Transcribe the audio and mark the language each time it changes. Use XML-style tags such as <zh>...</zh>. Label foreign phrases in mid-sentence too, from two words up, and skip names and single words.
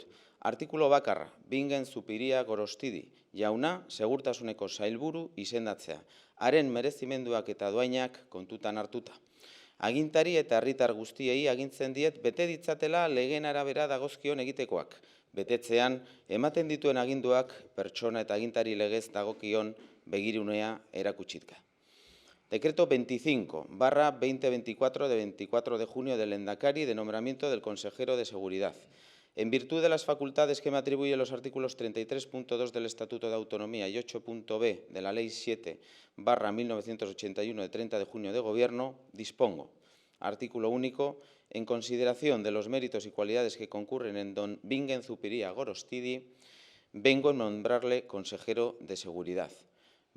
<eu>Artikulo bakarra, Bingen Zupiria Gorostidi, jauna, segurtasuneko sailburu izendatzea, haren merezimenduak eta doainak kontutan hartuta. Agintari eta herritar guztiei agintzen diet bete ditzatela legeen arabera dagozkion egitekoak, betetzean ematen dituen aginduak pertsona eta agintari legez dagokion begirunea erakutsitka.</eu> <es>Decreto 25/2024 de 24 de junio del Lehendakari de nombramiento del consejero de Seguridad. En virtud de las facultades que me atribuyen los artículos 33.2 del Estatuto de Autonomía y 8.b de la Ley 7/1981 de 30 de junio de Gobierno, dispongo, artículo único, en consideración de los méritos y cualidades que concurren en don Bingen Zupiria Gorostidi, vengo a nombrarle consejero de Seguridad.</es>